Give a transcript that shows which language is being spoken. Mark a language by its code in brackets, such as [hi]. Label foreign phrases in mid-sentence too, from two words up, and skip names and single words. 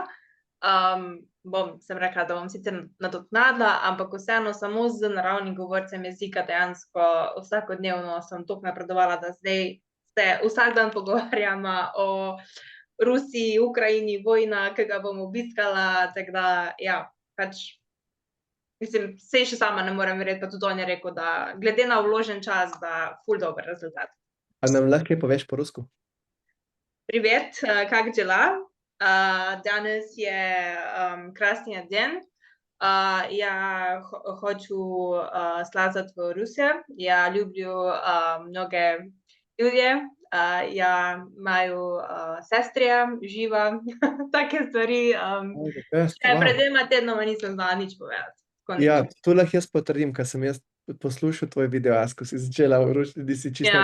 [sl] Sem rekla, da bom sicer nadoknadila, ampak vseeno samo z naravnim govorcem jezika dejansko vsakodnevno sem toliko napredovala, da zdaj se vsak dan pogovarjava o Rusiji, Ukrajini, vojna, ke ga bom obiskala, tako da ja, pač mislim, saj še sama ne morem verjeti, pa tudi on je rekel, da glede na vložen čas, da ful dober rezultat. A nam lahko kaj poveš po rusko? [ru] Привет, как дела? [sl] Danes je krasni день. [ru] Я хочу слазать в Rusiju. Ja люблю [sl] mnoge ljudje. [ru] Ja imaju sestre, živa, [sl] take stvari. Še pred 2 tednoma nisem znala nič povedati. Ja, to lahko jaz potrdim, ke sem jaz poslušal tvoj videoaz, ko si začela v ruščini, si čisto